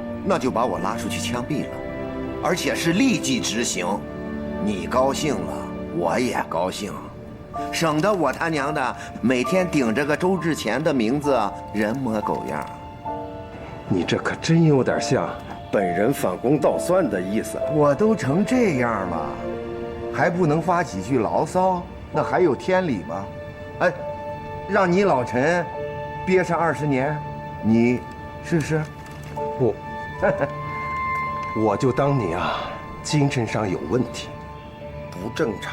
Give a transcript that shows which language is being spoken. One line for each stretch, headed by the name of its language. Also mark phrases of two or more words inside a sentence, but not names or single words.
Chinese: 那就把我拉出去槍斃了，而且是立即執行。你高興了，我也高興。省得我他娘的每天頂着個周志前的名字，人模狗樣。你這可真有點像本人反攻倒算的意思。我都成這樣了，還不能發幾句牢騷，那還有天理嗎？哎，讓你老陳憋上20年，你試試？我就當你啊精神上有問題，不正常。